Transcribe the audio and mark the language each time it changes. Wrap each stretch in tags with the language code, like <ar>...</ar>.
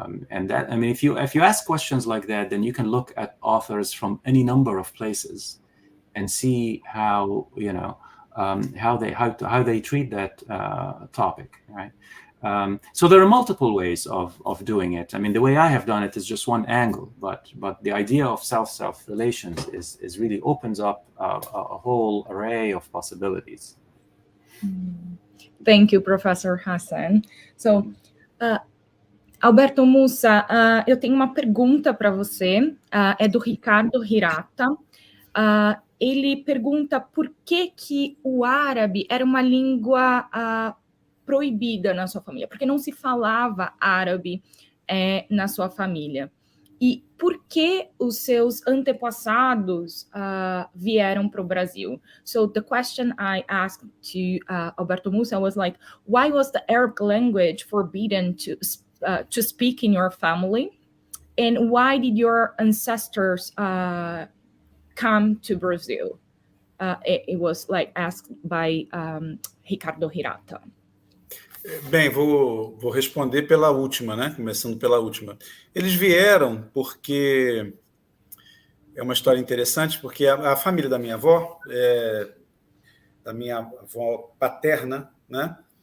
<en>And that, I mean, if you ask questions like that, then you can look at authors from any number of places and see how how they treat that topic, right? So there are multiple ways of doing it. I mean, the way I have done it is just one angle, but the idea of self relations is really opens up a whole array of possibilities. Thank you, Professor Hassan. So,</en> <pt>Alberto, Musa, eu tenho uma pergunta para você, é do Ricardo Hirata. Ele pergunta por que o árabe era uma língua proibida na sua família, porque não se falava árabe na sua família. E por que os seus antepassados vieram para o Brasil?</pt> <en>So the question I asked to Alberto Musa was like, why was the Arabic language forbidden to speak in your family? And why did your ancestors come to Brazil? It was like asked by Ricardo Hirata.</en> <pt>Bem, vou responder pela última, né? Começando pela última. Eles vieram porque é uma história interessante, porque a família da minha avó, da minha avó paterna, né?</pt>